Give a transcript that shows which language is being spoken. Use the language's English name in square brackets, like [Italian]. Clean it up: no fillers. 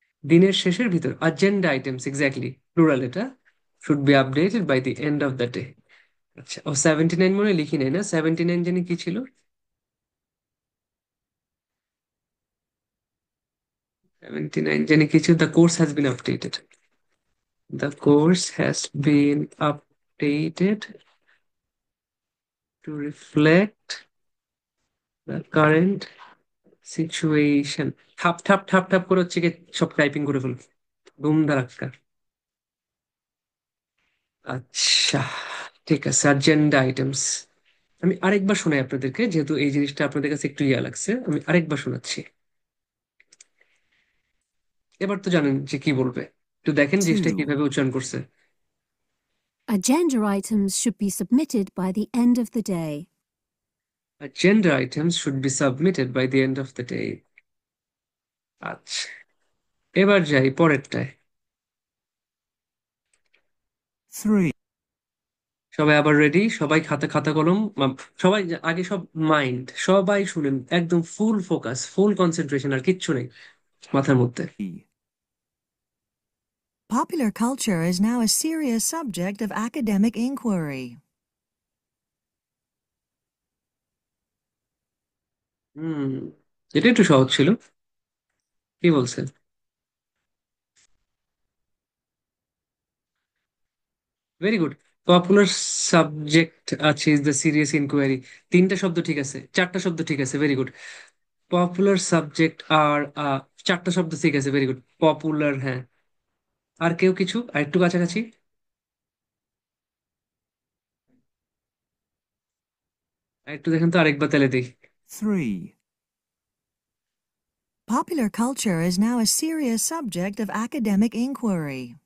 [Bangla] দিনের শেষের ভিতর, [English] agenda items, exactly, plural এটা, should be updated by the end of the day. [Bangla] আচ্ছা, ও 79 মনে হয় লিখি নাই, না 79 জানি কি ছিল, 79 জানি কিছু, [English] the course has been updated. The course has been updated to reflect the current situation. [Bangla] ঠাপ ঠাপ ঠাপ ঠাপ করে হচ্ছে গিয়ে সব টাইপিং করে ফেলবো, ধুম ধারাক্কা। আচ্ছা, ঠিক আছে, agenda items। আমি আরেকবার শোনাই আপনাদেরকে, যেহেতু এই জিনিসটা আপনাদের কাছে একটু ইয়া লাগছে, আমি আরেকবার শোনাচ্ছি। এবার তো জানেন যে কি বলবে, একটু দেখেন জিনিসটা 2, কিভাবে উচ্চারণ করছে। [English] Agenda items should be submitted by the end of the day. Agenda items should be submitted by the end of the day. [Bangla] আচ্ছা, এবার যাই পরেরটায়। 3, সবাই আবার রেডি, সবাই খাতা খাতা কলম, সবাই আগে সব মাইন্ড, সবাই শুনেন, একদম ফুল ফোকাস, ফুল কনসেন্ট্রেশন, আর কিচ্ছু নেই মাথার মধ্যে। [English] Popular culture is now a serious subject of academic inquiry. [Bangla] হুম, এটা একটু সহজ ছিল, কি বলছেন? [English] Very good. [Bangla] পপুলার সাবজেক্ট আছে ইজ দ্য সিরিয়াস ইনকোয়ারি, তিনটা শব্দ ঠিক আছে, চারটা শব্দ ঠিক আছে, ভেরি গুড। পপুলার সাবজেক্ট আর চারটা শব্দ ঠিক আছে, ভেরি গুড। পপুলার, হ্যাঁ। আর কেউ কিছু আর একটু কাছাকাছি, আর একটু দেখেন তো, আরেকবার তাহলে দেখি। 3, [English] Popular culture is now a serious subject of academic inquiry.